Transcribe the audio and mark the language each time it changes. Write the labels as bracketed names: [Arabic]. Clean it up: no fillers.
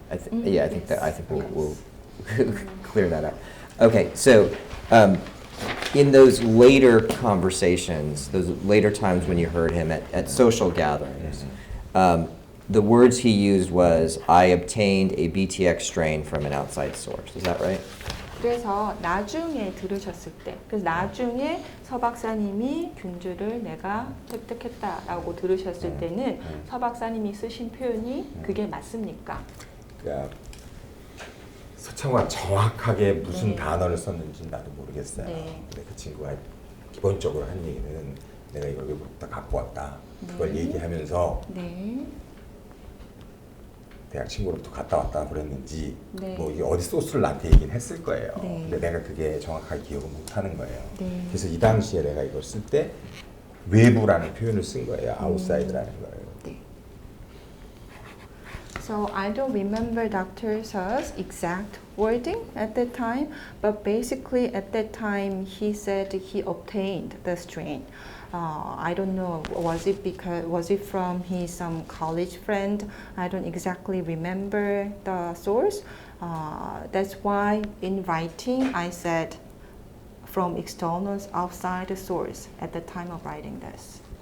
[English] I think we'll clear that up. Okay, so in those later conversations, those later times when you heard him at social gatherings, the words he used was, I obtained a BTX strain from an outside source. Is that right? [Korean] 그래서 나중에 들으셨을 때, 그래서 나중에 서 박사님이 균주를 내가 획득했다라고 들으셨을 때는 서 박사님이 쓰신 표현이 그게 맞습니까? 그러니까 서창호가 정확하게 무슨 네. 단어를 썼는지 나도 모르겠어요. 네. 근데 그 친구가 기본적으로 한 얘기는 내가 이걸 외국부터 갖고 왔다. 그걸 네. 얘기하면서 네. 대학 친구로부터 갔다 왔다 그랬는지 네. 뭐 이게 어디 소스를 나한테 얘기는 했을 거예요. 네. 근데 내가 그게 정확하게 기억을 못 하는 거예요. 네. 그래서 이 당시에 내가 이걸 쓸 때 외부라는 표현을 쓴 거예요. outside라는 걸. 네. [English] So I don't remember Dr. Seo's exact wording at that time, but basically at that time he said he obtained the strain. I don't know, was it from his college friend? I don't exactly remember the source. That's why in writing I said from externals outside the source at the time of writing this.